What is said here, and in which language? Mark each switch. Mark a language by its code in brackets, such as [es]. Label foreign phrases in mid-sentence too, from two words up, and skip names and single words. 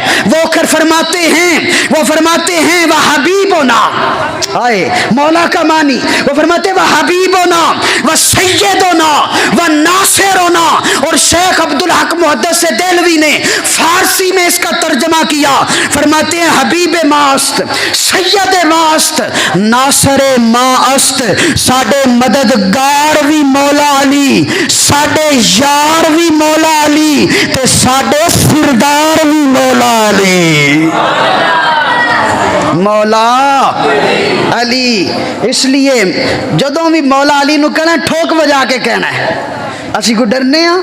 [ur] وہ فرماتے ہیں وہ حبیبنا، آئے مولا کا معنی، وہ فرماتے وہ حبیبنا وہ سیدنا وہ ناصرنا۔ اور شیخ عبدالحق محدث دہلوی نے فارسی میں اس کا ترجمہ کیا، فرماتے ہیں [fa] حبیب ماست، سید ماست، ناصر ماست، [pa] ساڈے مددگار بھی مولا علی، ساڈے یار بھی مولا علی، تے ساڈے سردار بھی مولا علی، مولا علی۔ اس لیے جدوں بھی مولا علی نو کہنا ٹھوک بجا کے کہنا ہے، اسی کو ڈرنے ہاں۔